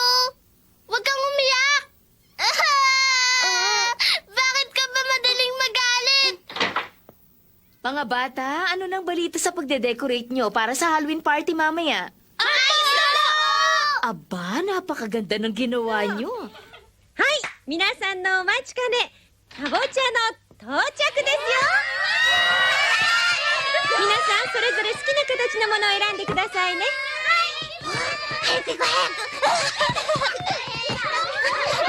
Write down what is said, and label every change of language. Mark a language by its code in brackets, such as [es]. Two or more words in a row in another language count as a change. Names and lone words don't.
[tl] Huwag kang umiyak. Bakit ka ba madaling magalit? Mga bata, ano nang balita sa pagde-decorate nyo para sa [en] Halloween party [tl] mamaya? Ayos na! Aba, napakaganda ng ginawa nyo. [ja] はい皆さんのお待ちかねかぼちゃの到着ですよ皆さんそれぞれ好きな形のものを選んでくださいね早く行こう早く。